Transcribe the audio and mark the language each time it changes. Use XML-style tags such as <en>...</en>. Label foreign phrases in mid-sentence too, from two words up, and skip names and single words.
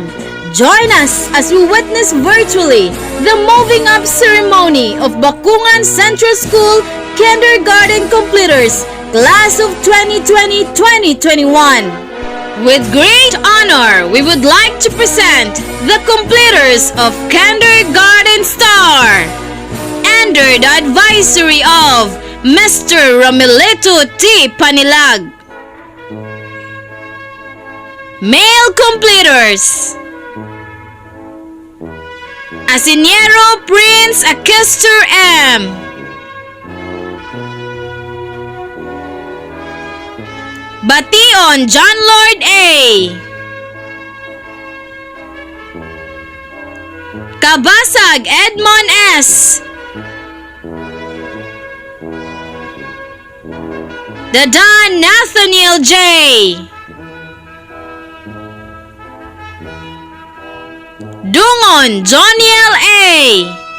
<en>Join us as we witness virtually the moving up ceremony of Bacungan Central School Kindergarten Completers, Class of 2020-2021. With great honor, we would like to present the completers of Kindergarten Star, under the advisory of Mr. Romelito T. Panilag. Male completers: Asiniero Prince Akester M. Bation John Lord A. Kabasag Edmond S. Dadan Nathaniel J. Dungon Joniel A.</en>